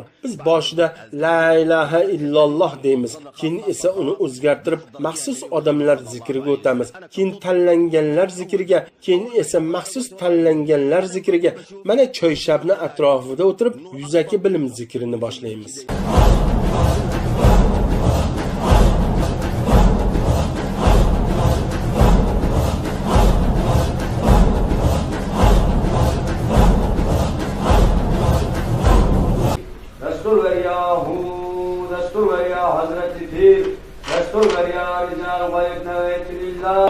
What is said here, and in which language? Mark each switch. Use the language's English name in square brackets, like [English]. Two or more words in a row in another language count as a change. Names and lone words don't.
[Uzbek] Biz boshida [Arabic] la ilaha illalloh [Uzbek] deymiz, keyin esa uni o'zgartirib maxsus odamlar zikriga o'tamiz. Keyin tanlanganlar zikriga, keyin esa maxsus tanlanganlar zikriga. Mana choyshabni atrofida o'tirib yuzaki bilim zikrini boshlaymiz. [Turkish] Destur ver yahu, destur ver ya Hazreti Pir, destur ver ya Rizal Gayb Nevetilillah.